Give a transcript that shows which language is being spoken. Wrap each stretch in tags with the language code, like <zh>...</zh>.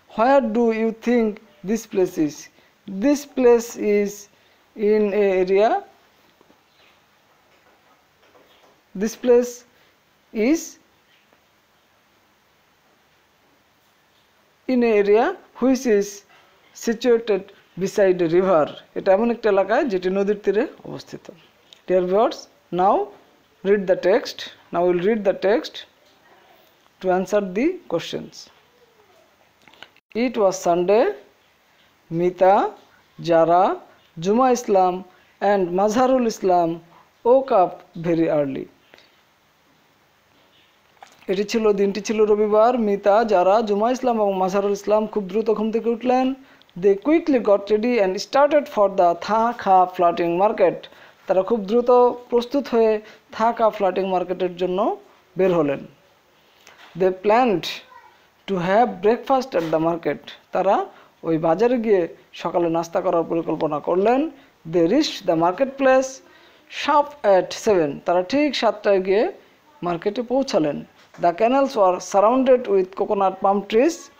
<en>Where do you think this place is? This place is in an area. This place is in an area which is situated beside a river.</en> <bn>এটা এমন একটা এলাকায় যেটি নদীর তীরে অবস্থিত।</bn> <en>Dear viewers, now read the text. Now we'll read the text to answer the questions. It was Sunday. Mita, Jara, Juma Islam and Mazharul Islam woke up very early.</en> <bn>দিনটি ছিল রবিবার। মিতা, যারা, জুমা ইসলাম এবং মাজহারুল ইসলাম খুব দ্রুত ঘুম থেকে উঠলেন।</bn> <en>They quickly got ready and started for the Tha Kha floating market.</en> <bn>তারা খুব দ্রুত প্রস্তুত হয়ে থা খা ফ্লোটিং মার্কেটের জন্য বের হলেন।</bn> <en>They planned to have breakfast at the market.</en> <bn>তারা ওই বাজারে গিয়ে সকালে নাস্তা করার পরিকল্পনা করলেন।</bn> <en>They reached the marketplace sharp at 7.</en> <bn>তারা ঠিক 7টায় গিয়ে মার্কেটে পৌঁছালেন।</bn> <en>The canals were surrounded with coconut palm trees.</en>